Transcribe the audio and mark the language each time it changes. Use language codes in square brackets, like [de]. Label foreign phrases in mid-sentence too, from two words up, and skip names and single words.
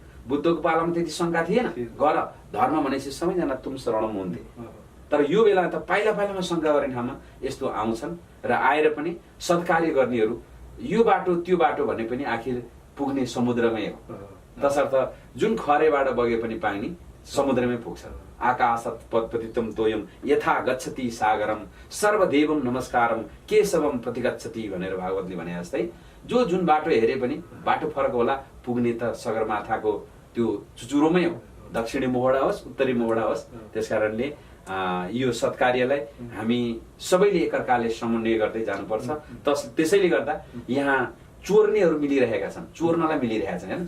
[ne] बुद्धको पालामा त्यति शङ्का थिएन, गर धर्म भनेपछि सबैजना तुम शरणम हुन्थे। तर यो बेला त पाइला पाइलामा शङ्का गर्ने ठाउँमा यस्तो आउँछन् र आएर पनि सत्कार्य गर्नेहरू यो बाटो त्यो बाटो भने पनि आखिर पुग्ने समुद्रमै हो। तसर्थ जुन खरेबाट बगे पनि पानी समुद्रमै पुग्छ। [sa] आकाशात् पतितम तोयम यथा गच्छति सागरम सर्वदेवम नमस्कारम केशवम प्रतिगच्छति [ne] भनेर भागवतले भने जस्तै जो जुन बाटो हेरे पनि बाटो फरक होला, पुग्ने त सगरमाथाको त्यो चुचुरोमै हो, दक्षिणी मोहडा होस् उत्तरी मोहडा होस्। त्यसकारणले यो सत्कार्यलाई हामी सबैले एकअर्काले समन्वय गर्दै जानुपर्छ। त्यसैले गर्दा यहाँ चोर्नेहरू मिलिरहेका छन्, चोर्नलाई मिलिरहेका छन् होइन।